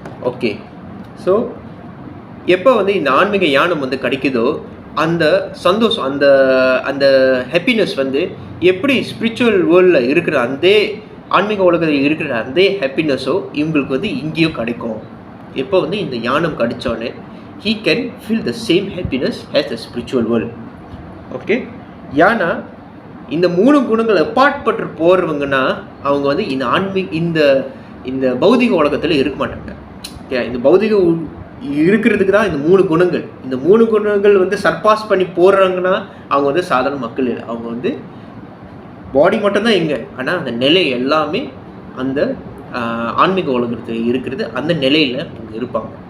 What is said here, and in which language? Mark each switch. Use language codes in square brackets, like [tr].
[ta] Okay, so எப்போ வந்து இந்த ஆன்மீக ஞானம் வந்து கிடைக்குதோ அந்த சந்தோஷம், அந்த ஹாப்பினஸ் வந்து எப்படி ஸ்பிரிச்சுவல் வேர்ல்டில் இருக்கிற அந்த ஆன்மீக உலகத்தில் இருக்கிற அந்த ஹாப்பினஸோ இவங்களுக்கு வந்து இங்கேயும் கிடைக்கும். எப்போ வந்து இந்த ஞானம் கிடைச்சோன்னே [en] he can feel the same happiness as the spiritual world. [ta] Okay, ஏன்னா இந்த 3 குணங்கள் அப்பாற்பட்டு போகிறவங்கன்னா அவங்க வந்து இந்த இந்த பௌதிக உலகத்தில் இருக்க மாட்டாங்க. ஓகே, இந்த பௌதிக இருக்கிறதுக்கு தான் இந்த 3 குணங்கள். இந்த 3 குணங்கள் வந்து சர்பாஸ் பண்ணி போடுறாங்கன்னா அவங்க வந்து சாதாரண மக்கள் இல்லை. அவங்க வந்து பாடி மட்டும்தான் எங்கே, ஆனால் அந்த நிலை எல்லாமே அந்த ஆன்மீக உலகத்தில் இருக்கிறது, அந்த நிலையில் அவங்க இருப்பாங்க.